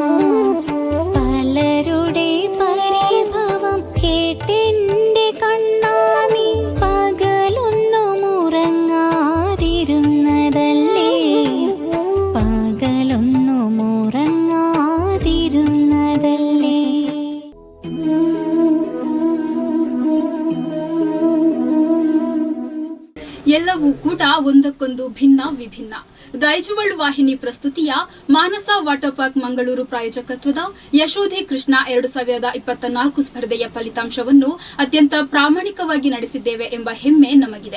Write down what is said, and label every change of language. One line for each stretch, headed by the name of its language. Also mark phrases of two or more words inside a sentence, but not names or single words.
Malayalam: പലരുടെ പരിഭവം കേട്ടെന്റെ കണ്ണാ, നീ പകലൊന്നും ഉറങ്ങാതിരുന്നതല്ലേ, പകലൊന്നും ഉറങ്ങാതിരുന്നതല്ലേ.
Kannada: ಎಲ್ಲವೂ ಕೂಡ ಒಂದಕ್ಕೊಂದು ಭಿನ್ನ ವಿಭಿನ್ನ. ದೈಜುವಳು ವಾಹಿನಿ ಪ್ರಸ್ತುತಿಯ ಮಾನಸ ವಾಟರ್ ಪಾರ್ಕ್ ಮಂಗಳೂರು ಪ್ರಾಯೋಜಕತ್ವದ ಯಶೋಧೆ ಕೃಷ್ಣ 2024 ಸ್ಪರ್ಧೆಯ ಫಲಿತಾಂಶವನ್ನು ಅತ್ಯಂತ ಪ್ರಾಮಾಣಿಕವಾಗಿ ನಡೆಸಿದ್ದೇವೆ ಎಂಬ ಹೆಮ್ಮೆ ನಮಗಿದೆ.